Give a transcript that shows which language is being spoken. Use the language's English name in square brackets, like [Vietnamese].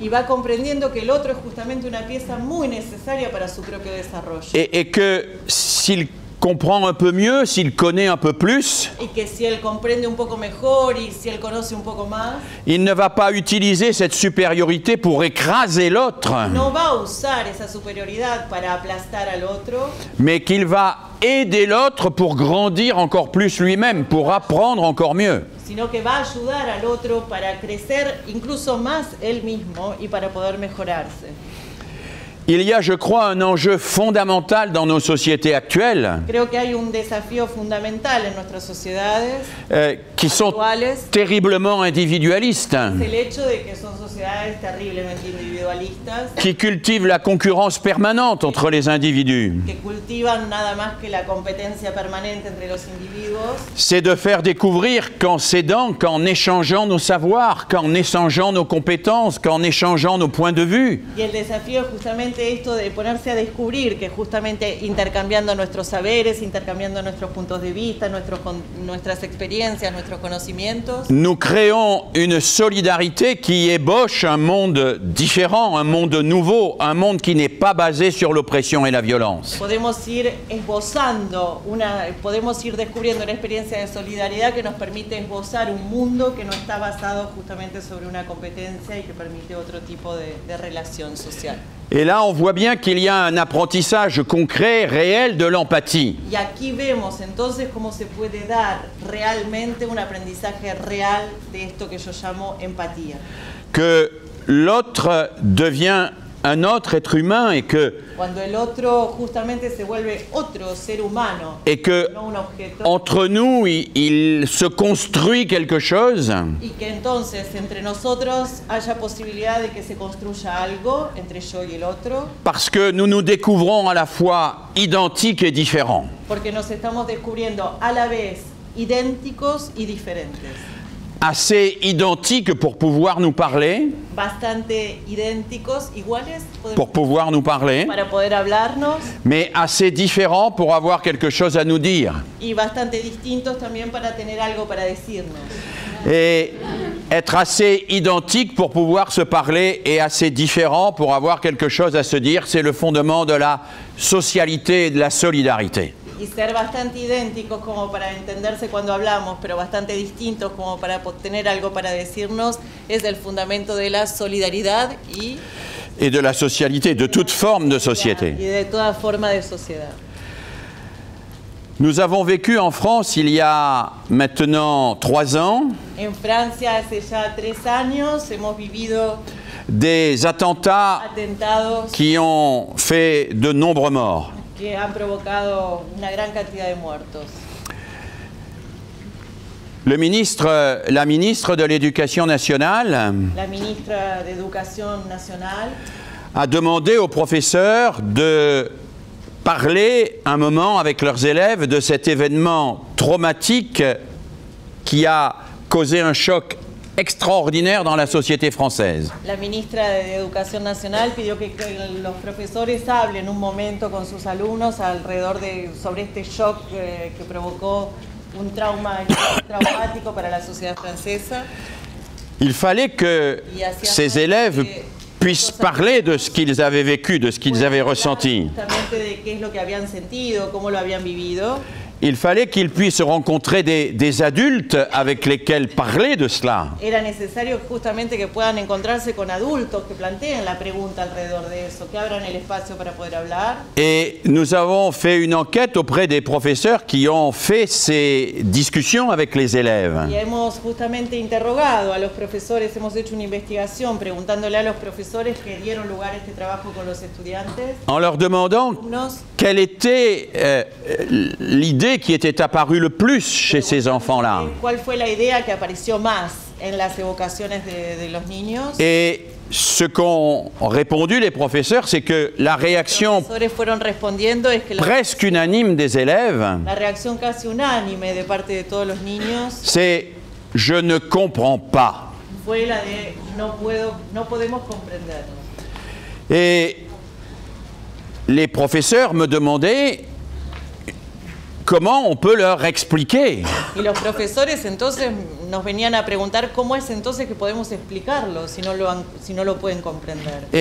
[Spanish] Y va comprendiendo que el otro es justamente una pieza muy necesaria para su propio desarrollo. [French] Et que s'il comprend un peu mieux, s'il connaît un peu plus, [Spanish] Y que si él comprende un poco mejor y si él conoce un poco más, [French] il ne va pas utiliser cette supériorité pour écraser l'autre, [Spanish] no va a usar esa superioridad para aplastar al otro, [French] mais qu'il va aider l'autre pour grandir encore plus lui-même, pour apprendre encore mieux. [Spanish] sino que va a ayudar al otro para crecer incluso más él mismo y para poder mejorarse. [French] Il y a, je crois, un enjeu fondamental dans nos sociétés actuelles [Spanish] Creo que hay un desafío fundamental en nuestras sociedades [French] qui sont [Spanish] actuales, [French] terriblement individualistes, [Spanish] es el hecho de que son sociedades terriblemente individualistas, [French] qui cultivent la concurrence permanente entre les individus. [Spanish] que cultivan nada más que la competencia permanente entre los individuos. [French] C'est de faire découvrir qu'en s'aidant, qu'en échangeant nos savoirs, qu'en échangeant nos compétences, qu'en échangeant nos points de vue, [Spanish] Y el desafío es justamente esto de ponerse a descubrir que justamente intercambiando nuestros saberes, intercambiando nuestros puntos de vista, nuestras experiencias, nuestros conocimientos, [French] nous créons une solidarité qui ébauche un monde différent, un monde nouveau, un monde qui n'est pas basé sur l'oppression et la violence. [Spanish] podemos ir esbozando, podemos ir descubriendo una experiencia de solidaridad que nos permite esbozar un mundo que no está basado justamente sobre una competencia y que permite otro tipo de relación social. [French] Et là, on voit bien qu'il y a un apprentissage concret, réel de l'empathie. [Spanish] Y aquí vemos entonces cómo se puede dar realmente un aprendizaje real de esto que yo llamo empatía. [French] Que l'autre devient un autre être humain et que [Spanish] Cuando el otro justamente se vuelve otro ser humano, [French] et que [Spanish] no un objeto, [French] entre nous, il se construit quelque chose [Spanish] y que entonces entre nosotros haya posibilidad de que se construya algo entre yo y el otro, [French] parce que nous nous découvrons à la fois identiques et différents. [Spanish] porque nos estamos descubriendo a la vez idénticos y diferentes. [French] Assez identiques pour pouvoir nous parler, [Spanish] Bastante idénticos, iguales, [French] pour pouvoir nous parler, [Spanish] para poder hablarnos, [French] mais assez différents pour avoir quelque chose à nous dire. [Spanish] y bastante distintos también para tener algo para decirnos. [French] Et être assez identique pour pouvoir se parler et assez différent pour avoir quelque chose à se dire, c'est le fondement de la socialité et de la solidarité. [Spanish] y ser bastante idénticos como para entenderse cuando hablamos, pero bastante distintos como para tener algo para decirnos, es el fundamento de la solidaridad [French] et de la socialité, de toute forme de société. [Spanish] y de toda forma de sociedad. [French] Nous avons vécu en France il y a maintenant 3 ans [Spanish] En Francia hace ya 3 años hemos vivido [French] des attentats [Spanish] atentados [French] qui ont fait de nombreux morts. [Spanish] que han provocado una gran cantidad de muertos. [French] La ministre de l'Éducation nationale [Spanish] La ministra de Educación Nacional [French] a demandé aux professeurs de parler un moment avec leurs élèves de cet événement traumatique qui a causé un choc extraordinaire dans la société française. [Spanish] La ministra de Educación Nacional pidió que los profesores hablen un momento con sus alumnos sobre este shock que provocó un trauma traumático para la sociedad francesa. [French] Il fallait que ces élèves puissent parler de ce qu'ils avaient vécu, de ce qu'ils avaient ressenti. [Spanish] Justamente de qué es lo que habían sentido, cómo lo habían vivido. [French] Il fallait qu'ils puissent rencontrer des adultes avec lesquels parler de cela. [Spanish] Era necesario justamente que puedan encontrarse con adultos que planteen la pregunta alrededor de eso, que abran el espacio para poder hablar. [French] Et nous avons fait une enquête auprès des professeurs qui ont fait ces discussions avec les élèves. [Spanish] Y hemos justamente interrogado a los profesores, hemos hecho una investigación preguntándole a los profesores que dieron lugar a este trabajo con los estudiantes. [French] En leur demandant quelle était l'idée qui était apparue le plus chez ces enfants-là. [Spanish] ¿Cuál fue la idea que apareció más en las evocaciones de los niños? [French] Et ce qu'ont répondu les professeurs, c'est que la réaction [Spanish] fueron respondiendo es que [French] presque unanime des élèves, [Spanish] la reacción casi unánime de parte de todos los niños, [French] c'est « je ne comprends pas ». [Spanish] fue la de no podemos comprendernos. [French] Et les professeurs me demandaient comment on peut leur expliquer. [Spanish] Y los profesores entonces nos venían a preguntar cómo es entonces que podemos explicarlo si no lo pueden comprender.